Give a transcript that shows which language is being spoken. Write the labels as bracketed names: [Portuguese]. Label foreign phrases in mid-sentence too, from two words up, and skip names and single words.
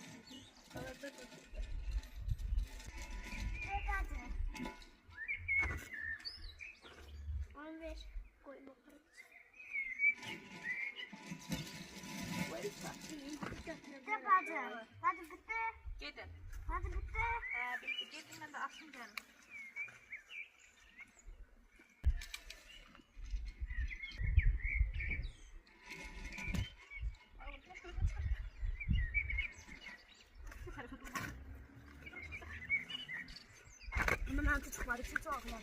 [Turkish] Orada durdu. Hadi. Onu ver. Koy bakalım. Hadi bitti. [Azerbaijani] Gedin. [Turkish] Hadi bitti. Bitti. [Azerbaijani] Gedin mən də açım gəlin. [Turkish] Bunun altı çıkmadı. Çok ağlar.